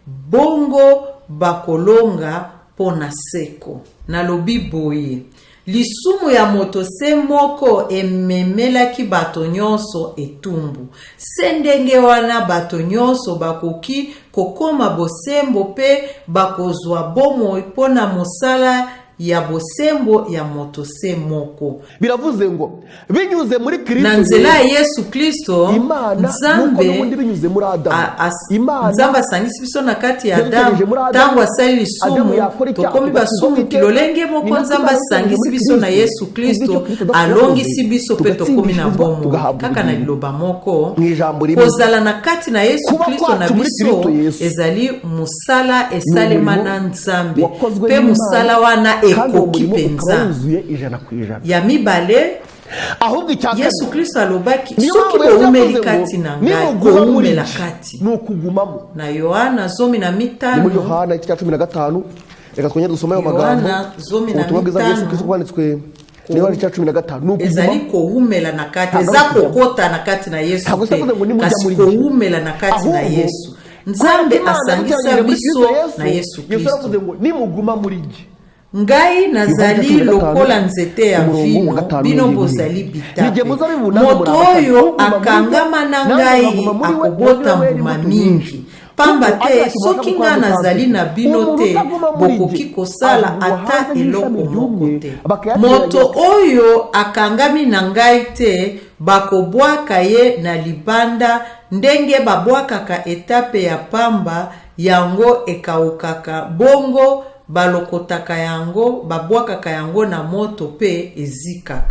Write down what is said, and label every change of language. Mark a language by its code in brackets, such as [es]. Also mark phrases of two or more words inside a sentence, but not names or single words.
[ln] bongo bakolonga pona seko nalobi boye lisumu ya moto se moko ememelaki bato nyonso etumbu se ndenge wana bato nyonso bakoki kokoma bosembo pe bakozwa bomoi mpona mosala ya bosembo ya moto se moko [rw] biravuze ngo binyuze muri Kristo [ln] na nzela ya Yesu Kristo Nzambe [rw] binyuze muri Adamu [ln] Nzambe asangisi biso na kati ya Adamu tangu asali lisumu tokomi basumu kilolenge moko Nzambe asangisi biso na Yesu Kristo alongisi biso pe tokomi na bomo kaka na liloba moko kozala na kati na Yesu Kristo na biso ezali musala esalema na Nzambe pe musala wana ekoki penza ya mibale Yesu Kristo alobaki soki boumeli kati na ngai boumela kati [rw] nukugumamo [ln] na Yohana 15 [rw] muri Yohana igice cya 15 reka twongere dusome ayo magambo ubutumwa bwiza Yesu Kristo bwanditswe ni Yohana igice cya 15 [ln] ezali koumela na kati eza kokota na kati na Yesu kasi koumela na kati na Yesu Nzambe asangisa biso na Yesu Kristo [rw] nimuguma muri jye [ln] ngai nazali lokola nzete ya vino bino bozali bitape moto oyo akangama na ngai akobota mbuma mingi pamba te soki nga nazali na bino te bokoki kosala ata eloko moko te moto oyo akangami na ngai te bakobwaka ye na libanda ndenge babwakaka etape ya pamba yango ekaukaka bongo balokotaka yango babwakaka yango na moto pe ezikaka.